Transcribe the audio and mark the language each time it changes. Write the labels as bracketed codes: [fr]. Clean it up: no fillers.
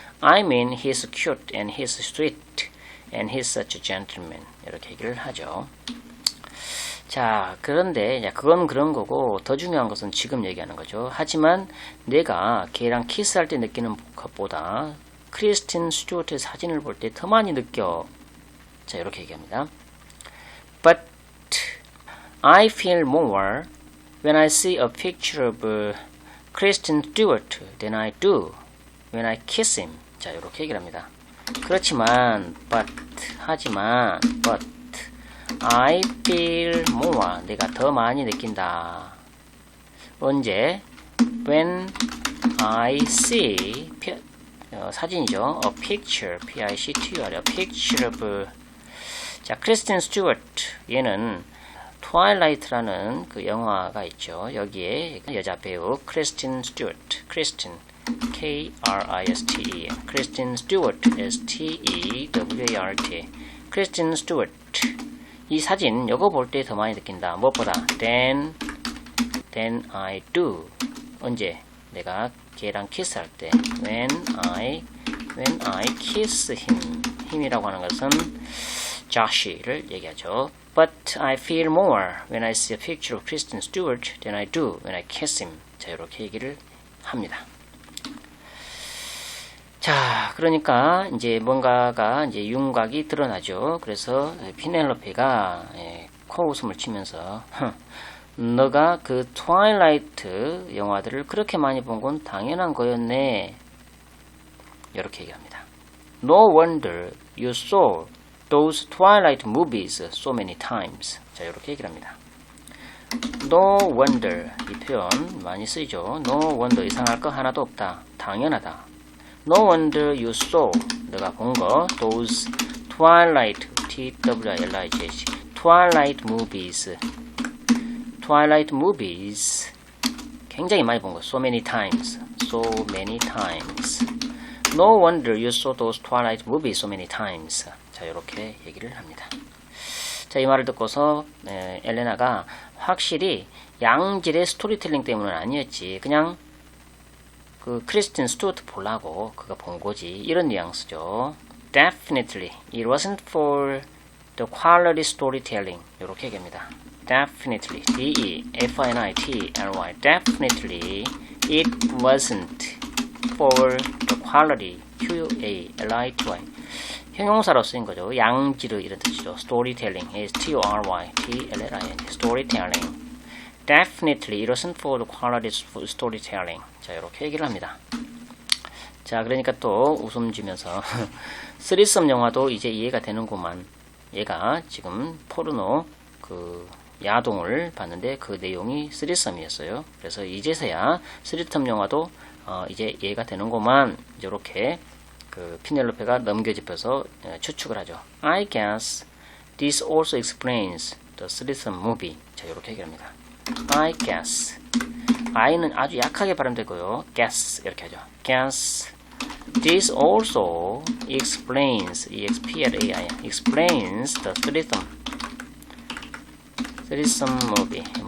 [en] I mean he's cute and he's sweet and he's such a gentleman. [ko] 이렇게 얘기를 하죠. 자, 그런데 그건 그런 거고 더 중요한 것은 지금 얘기하는 거죠. 하지만 내가 걔랑 키스할 때 느끼는 것보다 크리스틴 스튜어트의 사진을 볼 때 더 많이 느껴. 자, 이렇게 얘기합니다. [en] But I feel more when I see a picture of Kristen Stewart than I do when I kiss him. [ko] 자, 이렇게 얘기를 합니다. 그렇지만, 하지만, [en] I feel more. [ko] 내가 더 많이 느낀다. 언제? [en] When I see, [ko] 사진이죠. [en] A picture, P-I-C-T-U-R, a picture of, 자, 크리스틴 스튜어트. [ko] 얘는 트와일라이트라는 그 영화가 있죠. 여기에 여자 배우 크리스틴 스튜어트, 크리스틴 K-R-I-S-T-E, 크리스틴 스튜어트, S-T-E-W-A-R-T, 크리스틴 스튜어트. 이 사진 이거 볼 때 더 많이 느낀다. 무엇보다 [en] than I do. [ko] 언제? 내가 걔랑 키스할 때. [en] When I kiss him. [ko] 힘이라고 하는 것은 Josh를 얘기하죠. [en] But I feel more when I see a picture of Kristen Stewart than I do when I kiss him. [ko] 자, 이렇게 얘기를 합니다. 자, 그러니까 이제 뭔가가 이제 윤곽이 드러나죠. 그래서 피넬로페가 코웃음을 치면서 너가 그 트와일라이트 영화들을 그렇게 많이 본 건 당연한 거였네. 이렇게 얘기합니다. [en] No wonder you saw those Twilight movies so many times. [ko] 자, 이렇게 얘기를 합니다. [en] No wonder. [ko] 이 표현 많이 쓰이죠. No wonder. 이상할 거 하나도 없다. 당연하다. [en] No wonder you saw. [ko] 내가 본 거. [en] Those Twilight. Twilight. Twilight movies. Twilight movies. [ko] 굉장히 많이 본 거. [en] So many times. So many times. No wonder you saw those Twilight movies so many times. [ko] 자, 이렇게 얘기를 합니다. 자, 이 말을 듣고서 엘레나가 확실히 양질의 스토리텔링 때문은 아니었지. 그냥 그 크리스틴 스튜어트 보려고 그가 본 거지. 이런 뉘앙스죠. [en] Definitely, it wasn't for the quality storytelling. [ko] 이렇게 얘기합니다. Definitely, D-E-F-I-N-I-T-L-Y. [en] Definitely, it wasn't for the quality, Q-A-L-I-T-Y. [ko] 형용사로 쓰인 거죠. 양질의 이런 뜻이죠. Storytelling, S-T-O-R-Y-T-L-L-I-N. [en] Storytelling. Definitely, it wasn't for the quality storytelling. [ko] 자, 이렇게 얘기를 합니다. 자, 그러니까 또 웃음 지면서 쓰리썸 영화도 이제 이해가 되는구만. 얘가 지금 포르노 그 야동을 봤는데 그 내용이 쓰리썸이었어요. 그래서 이제서야 쓰리썸 영화도 이제 이해가 되는구만. 이렇게 그 피넬로페가 넘겨짚어서 추측을 하죠. [en] I guess this also explains the threesome movie. [ko] 자, 이렇게 얘기합니다. [en] I guess. [ko] I는 아주 약하게 발음되고요. guess 이렇게 하죠. [en] guess. This also explains, E-X-P-L-A-I, explains the threesome movie.